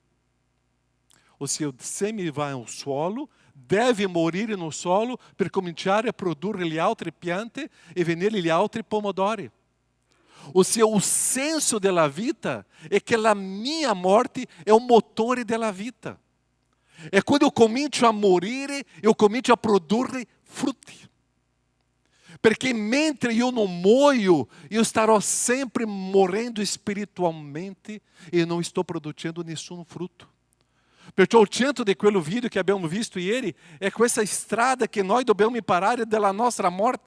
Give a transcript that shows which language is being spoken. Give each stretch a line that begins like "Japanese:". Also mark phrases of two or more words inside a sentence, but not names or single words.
Italian: Ossia, il seme va al suolo, deve morire no solo per cominciare a produrre le altre piante e venire gli altri pomodori. Ossia, o senso della vita è che la mia morte è un motore della vita. É quando eu comincio a morire, eu comincio a produrre frutti. Perché mentre io non muoio, io starò sempre morendo spiritualmente e non sto producendo nessun frutto. Perciò il centro di quello video che abbiamo visto ieri è questa strada che noi dobbiamo imparare della nostra morte.